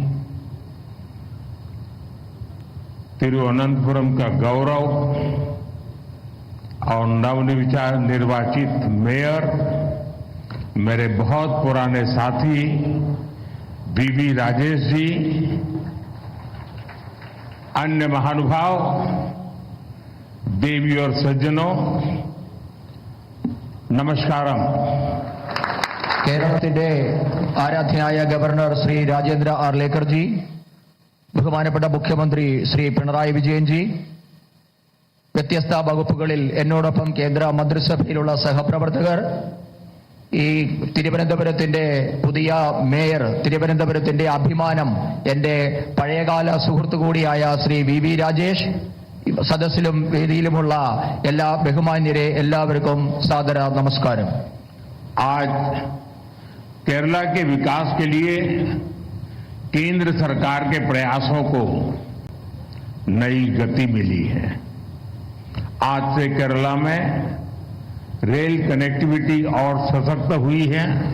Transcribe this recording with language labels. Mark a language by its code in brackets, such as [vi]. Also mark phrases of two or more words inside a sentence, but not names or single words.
[hi] तिरुवनंतपुरम का गौरव और नवनिर्वाचित मेयर, मेरे बहुत पुराने साथी बीवी राजेश जी, अन्य महानुभाव, देवी और सज्जनों, [ml] നമസ്കാരം. കേരളത്തിന്റെ ആരാധ്യനായ ഗവർണർ ശ്രീ രാജേന്ദ്ര ആർലേക്കർ ജി, ബഹുമാനപ്പെട്ട മുഖ്യമന്ത്രി ശ്രീ പിണറായി വിജയൻ ജി, വ്യത്യസ്ത വകുപ്പുകളിൽ എന്നോടൊപ്പം കേന്ദ്ര മന്ത്രിസഭയിലുള്ള സഹപ്രവർത്തകർ, ഈ തിരുവനന്തപുരത്തിന്റെ പുതിയ മേയർ, തിരുവനന്തപുരത്തിന്റെ അഭിമാനം, എന്റെ പഴയകാല സുഹൃത്തു കൂടിയായ ശ്രീ വി രാജേഷ്, സദസ്സിലും വേദിയിലുമുള്ള എല്ലാ ബഹുമാന്യരെ എല്ലാവർക്കും സാദര നമസ്കാരം. [hi] आज केरला के विकास के लिए केंद्र सरकार के प्रयासों को नई गति मिली है. आज से केरला में रेल कनेक्टिविटी और सशक्त हुई है.